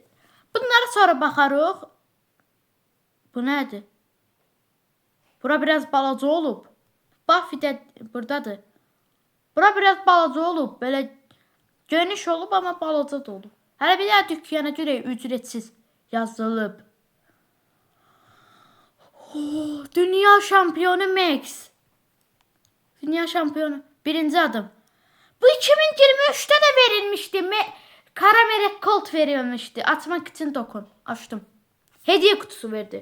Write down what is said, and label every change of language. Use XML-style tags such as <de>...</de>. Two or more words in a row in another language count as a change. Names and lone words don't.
<az>Bunlara sonra baxarıq. Bu nədir? Bura biraz balaca olub. Buffy də buradadır. Bura biraz balaca olub. Belə geniş olub amma balaca da olub. Hələ bir daha dükkana görə ücretsiz yazılıb.</az> <tr>Dünya şampiyonu Max. Dünya şampiyonu. Birinci adım. Bu 2023'te de verilmişti. Kara melek Colt verilmişti. Atmak için dokun. Açtım. Hediye kutusu verdi.</tr>